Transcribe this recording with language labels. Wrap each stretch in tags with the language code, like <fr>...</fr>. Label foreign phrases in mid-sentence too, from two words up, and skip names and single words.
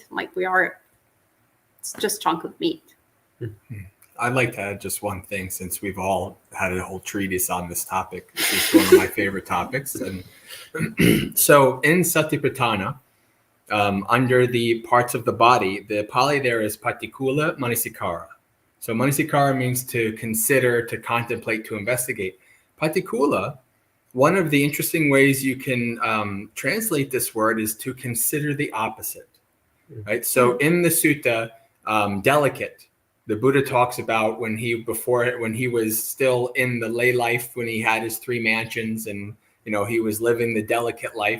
<en>Like it's just chunk of meat. Mm-hmm. I'd like to add just one thing, since we've all had a whole treatise on this topic. This is one of my favorite topics. And so in Satipatthana, under the parts of the body, the Pali there is</en> <pi>patikula manasikara.</pi> <en>So manasikara means to consider, to contemplate, to investigate. Patikula, one of the interesting ways you can translate this word is to consider the opposite, right? So in the sutta, delicate, the Buddha talks about when he was still in the lay life, when he had his 3 mansions and, he was living the delicate life.</en>